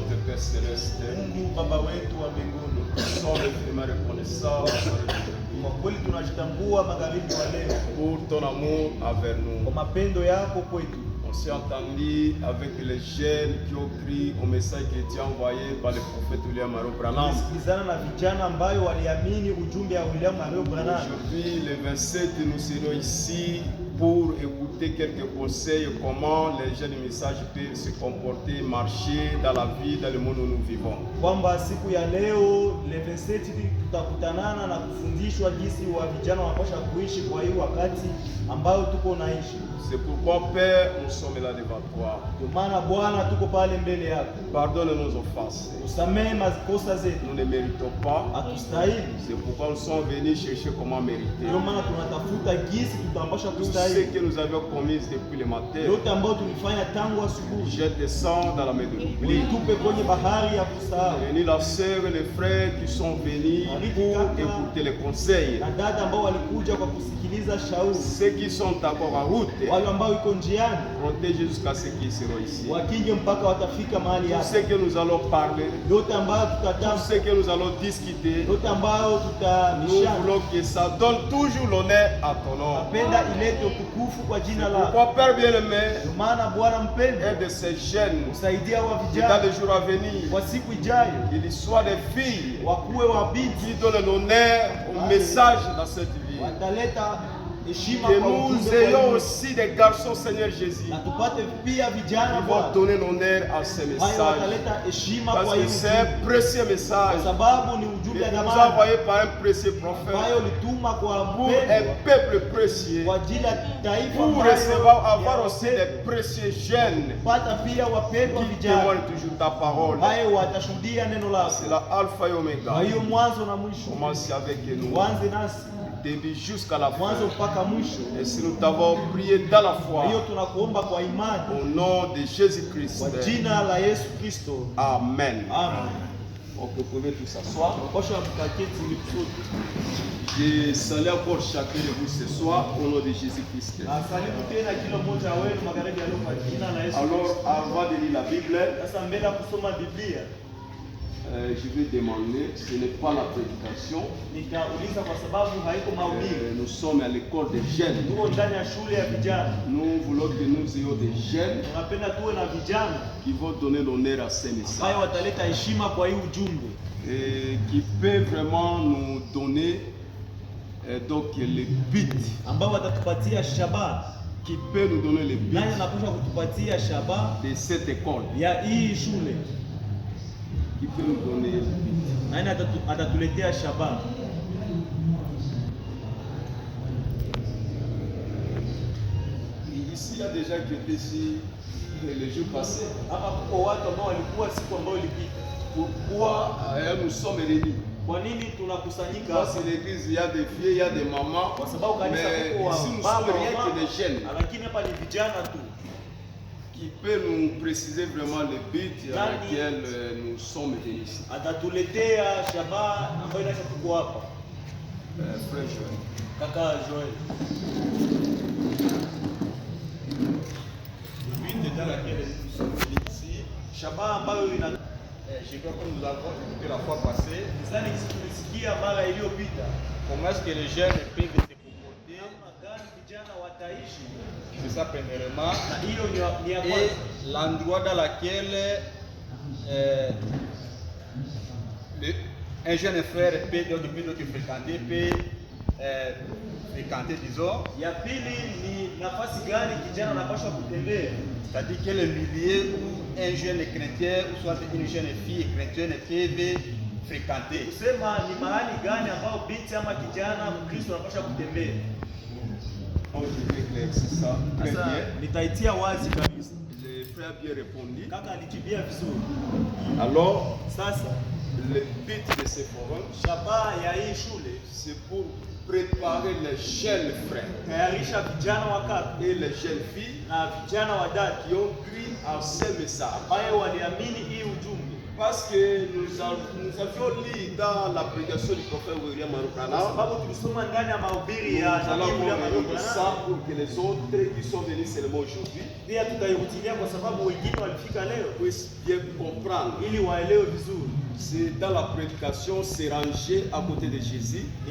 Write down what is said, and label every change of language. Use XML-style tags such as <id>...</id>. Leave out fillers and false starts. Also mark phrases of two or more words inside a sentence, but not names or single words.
<fr>Père Céleste,</fr> <sw>Mungu Baba wetu wa mbinguni,</sw> <fr>nous sommes vraiment reconnaissants</fr> <sw>kwa kweli tunajitambua magharibi wa leo</sw> <fr>pour ton amour envers</fr> <sw>kwa</sw> <fr>nous.</fr> <sw>mapendo yako kwetu.</sw> <fr>On s'est entendu avec les jeunes qui ont cru au message qui était envoyé par le prophète William Aaron Branham.</fr> <sw>Tulisikilizana na vijana ambayo waliamini ujumbe wa William Aaron Branham.</sw> <fr>Aujourd'hui, le 27, nous serons ici pour écouter quelques conseils comment les jeunes du message peuvent se comporter, marcher dans la vie, dans le monde où nous vivons.</fr> <sw>Kwamba siku ya leo le 27 tutakutanana na kufundishwa jinsi wa vijana wanapaswa kuishi kwa hii wakati ambao tuko naishi.</sw> <fr>C'est pourquoi, Père, nous sommes là devant toi.</fr> <sw>Ndio maana Bwana tuko pale mbele yako.</sw> <fr>Pardonne nos offenses.</fr> <sw>Usamehe makosa zetu.</sw> <fr>Nous ne méritons pas.</fr> <sw>Hatustahili.</sw> <fr>C'est pourquoi nous sommes venus chercher comment mériter.</fr> <sw>Ndio maana tunatafuta jinsi tutapaswa</sw> <fr>Tout ce</fr> <sw>kustahili.</sw> <fr>que nous avions commis depuis le matin,</fr> <sw>Yote ambayo tulifanya tangu asubuhi.</sw> <fr>je descends dans la mer de l'oubli.</fr> <sw>Tupe kwenye bahari ya kusahau.</sw> <fr>Bénis la sœur et les frères qui sont venus pour écouter les conseils.</fr> <sw>Na dada ambao walikuja kwa kusikiliza shauri.</sw> <fr>Ceux qui sont encore en route,</fr> <sw>Wale ambao iko njiani</sw> <fr>protège jusqu'à ceux qui seront ici.</fr> <sw>wakinge mpaka watafika mahali</sw> <fr>Tout</fr> <sw>hapa.</sw> <fr>ce que nous allons parler,</fr> <sw>Yote ambayo</sw> <fr>tout</fr> <sw>tutatamka,</sw> <fr>ce que nous allons discuter,</fr> <sw>yote ambayo</sw> <fr>nous</fr> <sw>tutabishana,</sw> <fr>voulons que ça donne toujours l'honneur à ton nom.</fr> <sw>napenda ilete utukufu kwa jina lako.</sw> <fr>Pourquoi, Père bien-aimé,</fr> <sw>Ndio maana Bwana mpendwa,</sw> <fr>aide ces jeunes</fr> <sw>usaidia wa</sw> <fr>qui dans</fr> <sw>vijana</sw> <fr>les jours à venir,</fr> <sw>kwa siku ijayo</sw> <fr>qu'ils soient des filles</fr> <sw>wakuwe wa binti,</sw> <fr>qui donnent l'honneur au message dans cette vie.</fr> <sw>wataleta heshima</sw> <fr>Que</fr> <sw>kwa</sw> <fr>nous</fr> <sw>ujumbe</sw> <fr>ayons</fr> <sw>wa</sw> <fr>aussi des garçons, Seigneur Jésus,</fr> <sw>na tupate pia</sw> <fr>qui</fr> <sw>vijana</sw> <fr>vont</fr> <sw>Bwana</sw> <fr>donner l'honneur à ces</fr> <sw>hayo</sw> <fr>messages.</fr> <sw>wataleta heshima</sw> <fr>Parce</fr> <sw>kwa</sw> <fr>que</fr> <sw>hii</sw> <fr>c'est</fr> <sw>ujumbe,</sw> <fr>un précieux message</fr> <sw>kwa sababu ni</sw> <fr>que</fr> <sw>ujumbe wa</sw> <fr>nous</fr> <sw>dhamani</sw> <fr>envoyé par un précieux prophète</fr> <sw>ambayo lituma kwa</sw> <fr>pour</fr> <sw>mpendwa</sw> <fr>un peuple précieux,</fr> <sw>kwa ajili ya taifa</sw> <fr>pour</fr> <sw>ambayo</sw> <fr>recevoir, avoir</fr> <sw>ya</sw> <fr>aussi</fr> <sw>wapendwa.</sw> <fr>des précieux jeunes</fr> <sw>Pata pia wapendwa</sw> <fr>qui</fr> <sw>vijana</sw> <fr>témoignent toujours ta parole.</fr> <sw>hayo watashuhudia neno lako.</sw> <fr>C'est la Alpha et</fr> <sw>Kwa</sw> <fr>Omega.</fr> <sw>hiyo mwanzo na mwisho,</sw> <fr>Commence avec nous,</fr> <sw>wanze nasi</sw> <fr>début jusqu'à la fin.</fr> <sw>mwanzo mpaka mwisho.</sw> <fr>Et si nous t'avons prié dans la foi,</fr> <sw>Kwa hiyo tunakuomba kwa imani</sw> <fr>au nom de Jésus-Christ.</fr> <sw>kwa jina la Yesu Kristo,</sw> <fr>Amen.</fr> <sw>amen.</sw> <fr>Donc vous pouvez tous s'asseoir.</fr> <sw>Posha mkaketi msote.</sw> <fr>Je salue encore chacun de vous ce soir au nom de Jésus-Christ.</fr> <sw>Asalimu tena kila mmoja wenu magharibi ya leo kwa jina la Yesu.</sw> <fr>Alors, avant de lire la Bible,</fr> <sw>Sasa mbele ya kusoma Biblia,</sw> <fr>je vais demander, ce n'est pas la prédication.</fr> <sw>nitauliza kwa sababu haiko mahubiri.</sw> <fr>Nous sommes à l'école des jeunes.</fr> <sw>Tuko ndani ya shule ya vijana.</sw> <fr>Nous voulons que nous ayons des jeunes</fr> <sw>Tunapenda tuwe na vijana</sw> <fr>qui vont donner l'honneur à ces</fr> <sw>ambayo</sw> <fr>messages</fr> <sw>wataleta heshima kwa hii ujumbe,</sw> <fr>et qui peuvent vraiment nous donner donc le but,</fr> <sw>ambao watatupatia shabaha.</sw> <fr>qui peut nous donner le but</fr> <sw>Nani anapaswa kutupatia shabaha</sw> <fr>de cette école,</fr> <sw>ya hii shule?</sw> <fr>qui peut nous donner le but.</fr> <sw>Nani atatuletea shabaha?</sw> <fr>Ici, il y a des gens qui étaient ici les jours passés.</fr> <sw>Hapa kuko watu ambao walikuwa siku ambayo ilipita.</sw> <fr>Pourquoi nous sommes réunis?</fr> <sw>Kwa nini tunakusanyika</sw> <fr>Parce</fr> <sw>hapa?</sw> <fr>que l'église, il y a des filles, il y a des mamans.</fr> <sw>Kwa sababu kanisa</sw> <fr>Mais</fr> <sw>kuko wa</sw> <fr>ici, nous</fr> <sw>baba</sw> <fr>sommes</fr> <sw>wa</sw> <fr>rien que</fr> <sw>mama,</sw> <fr>des jeunes</fr> <sw>lakini hapa ni vijana tu.</sw> <fr>qui peut nous préciser vraiment le but à</fr> <sw>Nani?</sw> <fr>laquelle nous sommes venus ici.</fr> <sw>Atatuletea shabaha ambayo inaweza tuko hapa.</sw> <fr>Frère Joël.</fr> <sw>Kaka Joel.</sw> <fr>Le but dans laquelle nous sommes venus ici,</fr> <sw>Shabaha ambayo ina</sw> <fr>je crois que nous avons écouté la fois passée,</fr> <sw>Sidhani tulisikia mara iliyopita.</sw> <fr>comment est-ce que les jeunes peuvent se comporter,</fr> <sw>Namna gani vijana wataishi?</sw> <fr>c'est ça premièrement,</fr> <sw>Na hiyo ni ya</sw> <fr>et</fr> <sw>kwanza.</sw> <fr>l'endroit dans lequel un jeune frère peut fréquenter, peut fréquenter, disons,</fr> <sw>Ya pili ni nafasi gani kijana anapaswa kutembea?</sw> <fr>c'est-à-dire quel est le milieu où un jeune chrétien ou soit une jeune fille chrétienne peuvent fréquenter.</fr> <sw>Kusema ni mahali gani ambao binti ama kijana Mkristo anapaswa kutembea.</sw> <fr>Donc, je vais éclaircir ça très</fr> <sw>Sasa</sw> <fr>bien.</fr> <sw>nitaitia wazi kabisa.</sw> <fr>Le frère a bien répondu.</fr> <sw>Kaka alijibia vizuri.</sw> <fr>Alors,</fr> <sw>Sasa</sw> <fr>le but de ce forum,</fr> <sw>shabaha ya hii shule</sw> <fr>c'est pour préparer les jeunes frères</fr> <sw>tayarisha vijana wa kaka</sw> <fr>et les jeunes filles</fr> <sw>na vijana wa dada</sw> <fr>qui ont cru à ce message.</fr> <sw>ambayo waliamini hii ujumbe.</sw> <fr>Parce que nous avions lu dans la prédication du prophète William Marukana. Nous allons voir ça pour que les autres qui sont venus seulement aujourd'hui puissent bien comprendre. C'est dans la prédication, c'est rangé à côté de Jésus.</fr>